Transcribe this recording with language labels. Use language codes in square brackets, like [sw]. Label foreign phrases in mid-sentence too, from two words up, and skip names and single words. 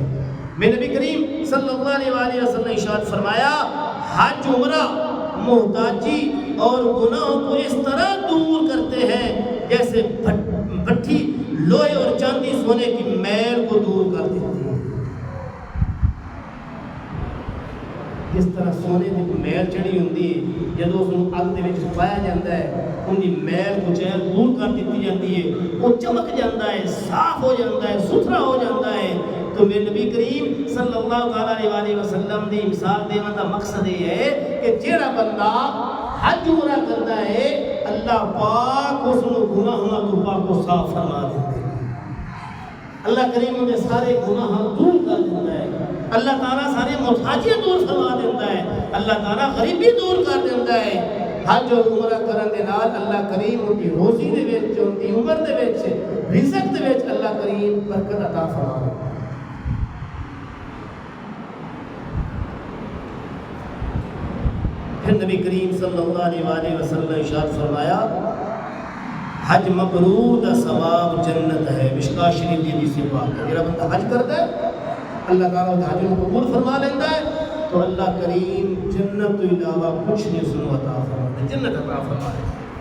[ur] میں نبی کریم [ar] صلی اللہ علیہ وآلہ وسلم [ur] نے ارشاد فرمایا حج عمرہ محتاجی اور گناہوں کو اس طرح دور کرتے ہیں جیسے بھٹی لوہے اور چاندی سونے کی میل کو دور کر دیتی ہے. جس طرح سونے کی میل چڑھی ہوتی ہے جب اس کو [pa] اگ دے وچ [ur] پایا جاتا ہے ان کی میل کو چہل دور کر دیتی جاتی ہے, وہ چمک جاتا ہے, صاف ہو جاتا ہے, ستھرا ہو جاتا ہے. تو میرے نبی کریم [ar] صلی اللہ تعالیٰ علیہ وسلم [ur] دی مثال دینے کا مقصد یہ ہے کہ [pa] جیڑا بندہ [ur] حج عمرہ کرتا ہے اللہ پاک اس کو گناہوں کو پاک و صاف فرما دیتے ہیں. اللہ کریم انہیں سارے گناہ دور کر دیتا ہے. اللہ تعالیٰ سارے محتاجیاں دور فرما دیتا ہے. اللہ تعالیٰ غریبی دور کر دیتا ہے. حج اور عمرہ [pa] کرن دے نال [ur] اللہ کریم ان کی روزی [pa] دے وچ, [ur] ان کی عمر [pa] دے وچ, [ur] رزق [pa] دے وچ [ur] اللہ کریم برکت عطا فرما دیتا ہے. پھر نبی کریم [ar] صلی اللہ علیہ وآلہ وسلم [ur] نے ارشاد فرمایا حج مبرور دا ثواب جنت ہے. مشکاۃ شریف دی حدیث پاک ہے. [pa] جڑا بندہ [ur] حج کرتا ہے اللہ تعالیٰ حج کو قبول فرما لیتا ہے تو اللہ کریم جنت تو علاوہ کچھ نہیں اس کو عطا فرماتا, جنت عطا فرما دیتا ہے.